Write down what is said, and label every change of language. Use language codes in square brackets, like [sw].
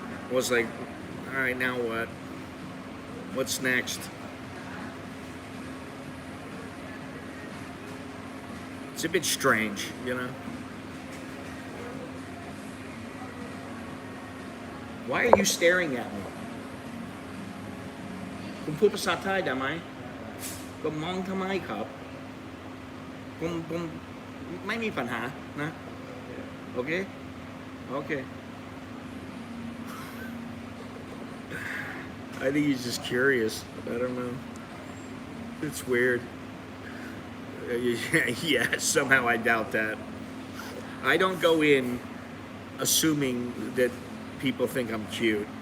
[en] I was like, all right, now what? What's next? It's a bit strange, you know? Why are you staring at me? [th] คุณพูดภาษาไทยได้ไหม ก็มองทำไมครับ ผมไม่มีปัญหานะ Okay? [en] Okay. I think he's just curious. I don't know. It's weird. Yeah, somehow I doubt that. I don't go in assuming that people think I'm cute.